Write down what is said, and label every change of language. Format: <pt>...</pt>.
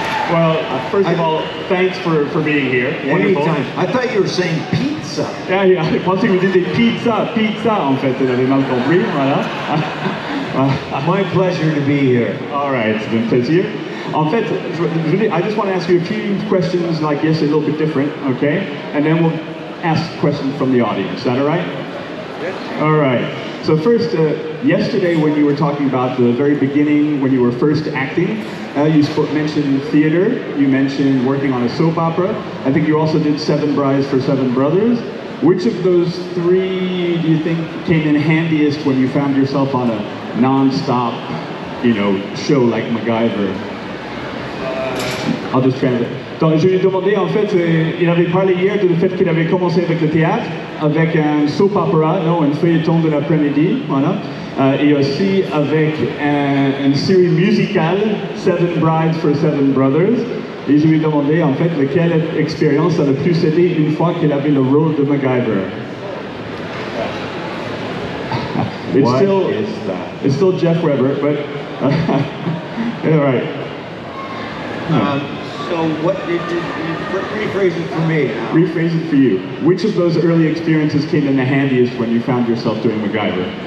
<en>Well, first of all, thanks for being here. Anytime. I thought you were saying pizza.</en> <fr>Yeah, je pensais que vous disiez pizza en fait, vous avez mal compris, voilà.</fr> <en>My pleasure to be here. All right,</en> <fr>c'est un plaisir. En fait,</fr> <en>I just want to ask you a few questions like yes, a little bit different, okay? And then we'll ask questions from the audience. Is that all right? Yes. All right. So first, yesterday when you were talking about the very beginning, when you were first acting, you mentioned theater, you mentioned working on a soap opera. I think you also did 7 Brides for 7 Brothers. Which of those 3 do you think came in handiest when you found yourself on a non-stop, show like MacGyver? I'll just translate.</en> <fr>Donc je lui ai demandé, en fait, il avait parlé hier du fait qu'il avait commencé avec le théâtre, avec un soap opera, non, un feuilleton de l'après-midi, voilà. Et aussi avec une série musicale, 7 Brides for 7 Brothers. Et je lui ai demandé, en fait, quelle expérience a le plus aidé une fois qu'il avait le rôle de MacGyver.</fr> <en>It's still Jeff Weber, but... all right. So what did you rephrase it for me? Rephrase it for you. Which of those early experiences came in the handiest when you found yourself doing MacGyver?</en>